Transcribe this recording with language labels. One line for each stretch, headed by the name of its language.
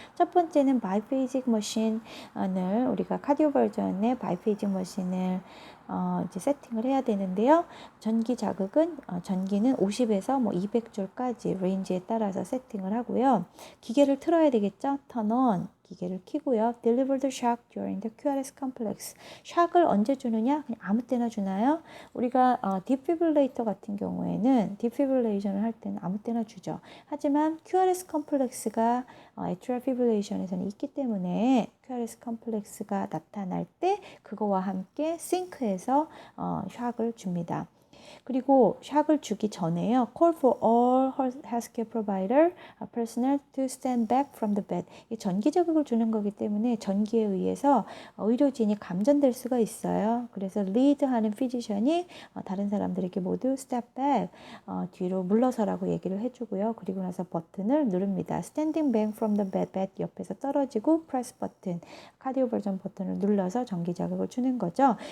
Korean: 첫 번째는 바이페이직 머신을 우리가 카디오 버전의 바이페이직 머신을 이제 세팅을 해야 되는데요. 전기 자극은 전기는 50에서 200줄까지 레인지에 따라서 세팅을 하고요. 기계를 틀어야 되겠죠.
English: turn on
Korean: 기계를 켜고요.
English: Deliver the shock during the QRS complex.
Korean: shock을 언제 주느냐? 그냥 아무 때나 주나요? 우리가 디피브릴레이터 같은 경우에는 디피브릴레이션을 할 때는 아무 때나 주죠. 하지만 QRS 컴플렉스가 atrial fibrillation에서는 있기 때문에 QRS 컴플렉스가 나타날 때 그거와 함께 싱크해서 샥을 줍니다. 그리고 샥을 주기 전에요.
English: Call for all healthcare provider personnel to stand back from the bed.
Korean: 이 전기 자극을 주는 거기 때문에 전기에 의해서 의료진이 감전될 수가 있어요. 그래서 리드하는 피지션이 다른 사람들에게 모두
English: step back,
Korean: 뒤로 물러서라고 얘기를 해주고요. 그리고 나서 버튼을 누릅니다.
English: Standing back from the bed
Korean: 옆에서 떨어지고 press 버튼, 카디오 버전 버튼을 눌러서 전기 자극을 주는 거죠.